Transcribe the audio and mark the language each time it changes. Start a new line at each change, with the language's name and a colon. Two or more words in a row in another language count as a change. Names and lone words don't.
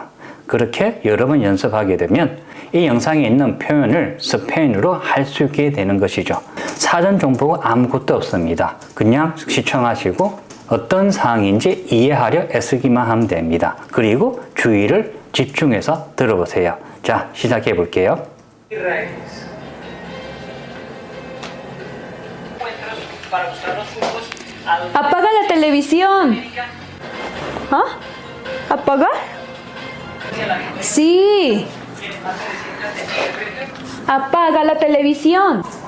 Korean: 그렇게 여러 번 연습하게 되면 이 영상에 있는 표현을 스페인어로 할 수 있게 되는 것이죠. 사전 정보가 아무것도 없습니다. 그냥 시청하시고 어떤 사항인지 이해하려 애쓰기만 하면 됩니다. 그리고 주의를 집중해서 들어보세요. 자, 시작해 볼게요.
Spanish: Apaga la televisión. ¿Ah? ¿Apagar? Sí. Apaga la televisión.